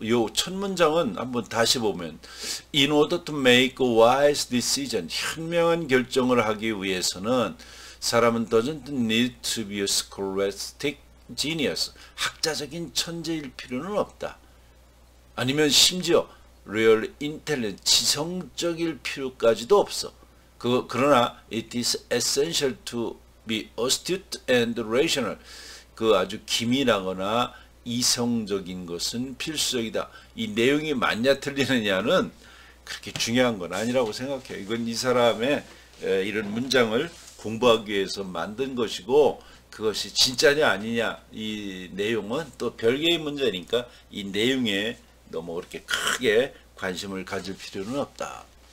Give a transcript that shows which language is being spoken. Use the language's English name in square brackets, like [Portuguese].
[Korean] 요 첫 문장은 한번 다시 보면 [English] In order to make a wise decision [Korean] 현명한 결정을 하기 위해서는 사람은 [English] doesn't need to be a scholastic genius [Korean] 학자적인 천재일 필요는 없다. 아니면 심지어 [English] real intelligent [Korean] 지성적일 필요까지도 없어. 그러나 [English] it is essential to be astute and rational [Korean] 그 아주 기민하거나 이성적인 것은 필수적이다. 이 내용이 맞냐 틀리느냐는 그렇게 중요한 건 아니라고 생각해요. 이건 이 사람의 이런 문장을 공부하기 위해서 만든 것이고 그것이 진짜냐 아니냐 이 내용은 또 별개의 문제니까 이 내용에 너무 그렇게 크게 관심을 가질 필요는 없다.